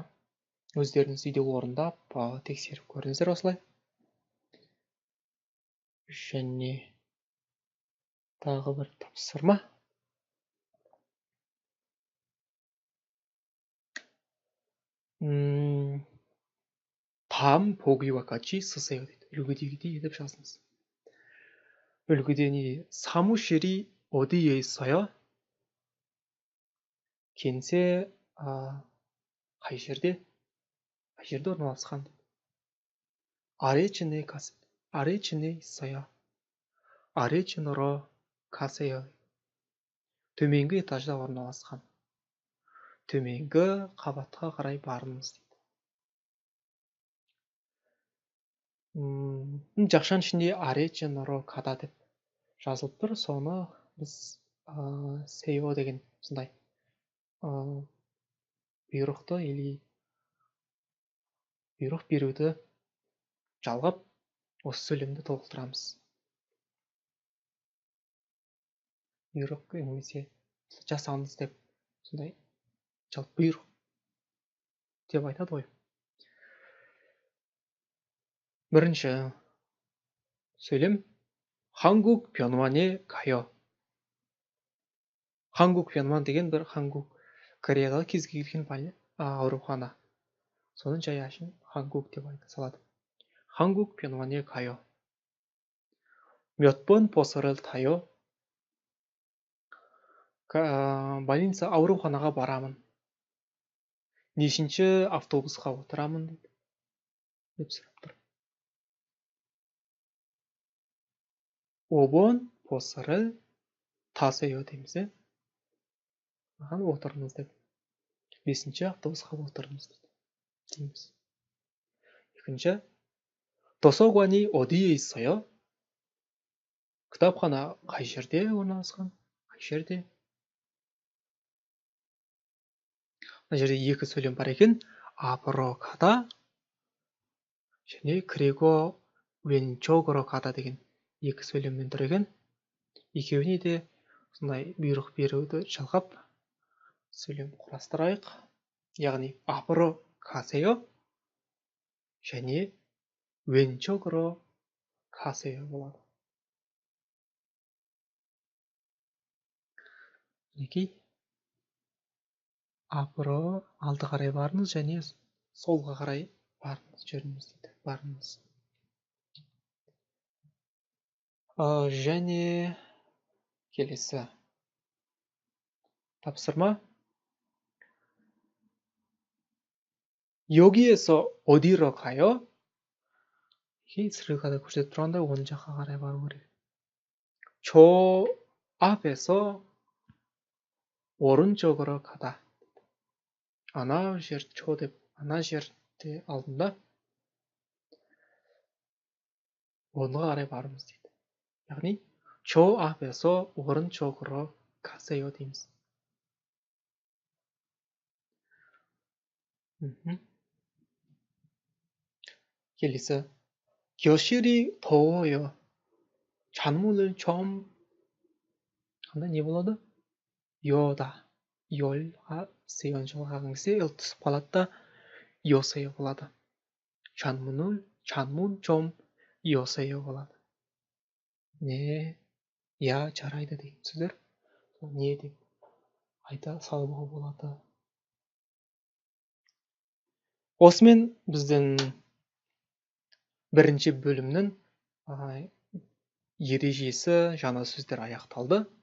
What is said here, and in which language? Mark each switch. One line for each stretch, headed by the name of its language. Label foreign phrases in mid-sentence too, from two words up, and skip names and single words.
Kazakh: Өздеріңіз үйде орындап, тексеріп көріңіздер осылай. Және тағы бір тапсырма.
Korean: Там 보기와 같이 쓰세요 дейді.
Kazakh: үлгідегідей етіп жазыңыз. үлгіде не дейді?
Korean: 사무실이 어디에 있어요?
Kazakh: 겐세 қай жерде? Қай жерде орналасқан?
Korean: 아래층에 있어요. 아래층으로 가세요.
Kazakh: төменгі этажда орналасқан. төменгі қабатқа қарай барыңыз дейді. Жақшаның ішінде
Korean: 아래층으로 가다
Kazakh: деп жазылып тұр. Соны біз 세요 деген сондай бұйрықты или бұйрық беруді жалғап осы сөйлемді толықтырамыз. Бұйрық немесе жасаңыз деп сондай жалпы бұйрық деп айтады ғой. бірінші сөйлем
Korean: 한국 병원에 가요. 한국 병원
Kazakh: деген бір Кореядағы кез келген аурухана. Соның жай ашын 한국 деп айта салады.
Korean: 한국 병원에 가요. 몇 번 버스를 타요?
Kazakh: больница ауруханаға барамын. Нешінші автобусқа отырамын деп сұрап тұр.
Korean: 5번 버스를 타세요 дейміз.
Kazakh: Маған отырыңыз деп. 5-ші автобусқа отырыңыз дейміз.
Korean: екінші 도서관이 어디에 있어요?
Kazakh: кітапхана қай жерде орналасқан? Қай жерде? мына жерде екі сөйлем бар екен.
Korean: 앞으로 가다
Kazakh: және
Korean: 그리고 왼쪽으로 가다
Kazakh: деген екі сөйлемнен тұр екен. екеуіне де сондай бұйрық беруді жалғап сөйлем құрастырайық.
Korean: яғни 앞으로 가세요 және 왼쪽으로 가세요 болады.
Kazakh: мінекей 앞으로 алды қарай барыңыз және солға қарай барыңыз, жүріңіз дейді. Барыңыз. және келесі тапсырма.
Korean: 여기에서 어디로 가요?
Kazakh: 스르가다 көрсетіп тұрғанда оң жаққа қарай бару керек.
Korean: 저 앞에서 오른쪽으로 가다.
Kazakh: ана жер чо деп ана жерде алдында оңға қарай барыңыз дейді.
Korean: яғни 저 앞에서 오른쪽으로 가세요 дейміз. келесі 교실이 더워요. 창문을 좀
Kazakh: қандай не болады? 여다. 열ға 세연 жалғаған кезде ел түсіп қалады да 여세요 болады.
Korean: 창문 좀 여세요 болады.
Kazakh: не, я, жарайды деген сөздер. не деп айта салуға болады. осымен біздің бірінші бөлімнің ережесі жаңа сөздер аяқталды.